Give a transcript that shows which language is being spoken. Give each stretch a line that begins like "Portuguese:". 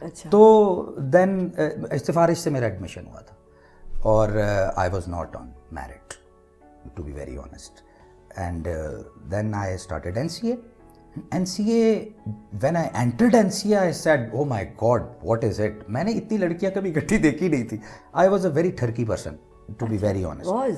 Urdu: تو دین سفارش سے میرا ایڈمیشن ہوا تھا, اور
English: I was not on merit to be very honest. And then I started NCA. when I entered NCA I said oh my god what is it.
Urdu: میں نے اتنی لڑکیاں کبھی اکٹھی دیکھی نہیں تھی.
English: I was a very turkey person to be very honest.